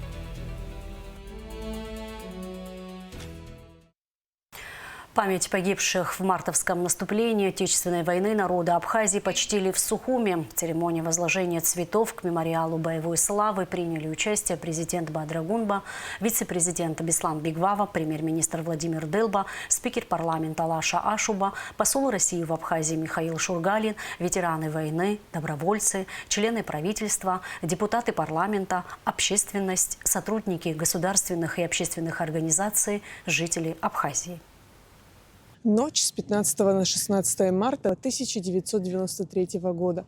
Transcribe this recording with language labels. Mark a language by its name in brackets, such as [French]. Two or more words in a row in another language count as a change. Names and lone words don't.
[Russian] Память погибших в мартовском наступлении Отечественной войны народа Абхазии почтили в Сухуме. В церемонии возложения цветов к мемориалу боевой славы приняли участие президент Бадра Гунба, вице-президент Беслан Бигвава, премьер-министр Владимир Дылба, спикер парламента Лаша Ашуба, посол России в Абхазии Михаил Шургалин, ветераны войны, добровольцы, члены правительства, депутаты парламента, общественность, сотрудники государственных и общественных организаций, жители Абхазии. Ночь с 15 на 16 марта 1993 года.